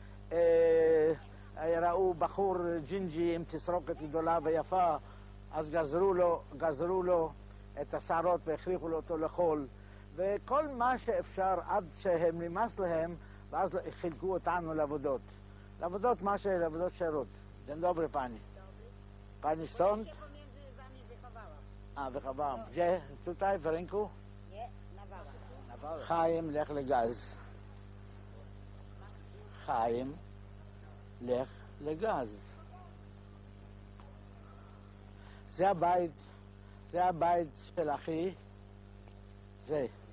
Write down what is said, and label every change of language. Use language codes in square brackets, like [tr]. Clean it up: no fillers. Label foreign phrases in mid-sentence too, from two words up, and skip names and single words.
[he] ראו בחור ג'ינג'י עם תסרוקת גדולה ויפה, אז גזרו לו את השערות והכריחו לו אותו לאכול, וכל מה שאפשר עד שהם נמאס להם, ואז חילקו אותנו לעבודות. לעבודות שירות. [pl] Dzień dobry pani. Pani stąd? wychowałam. Gdzie? Tutaj, w rynku? Nie, na Wałach. [he] חיים, לך לגז. חיים, לך לגז. זה הבית של אחי. זה.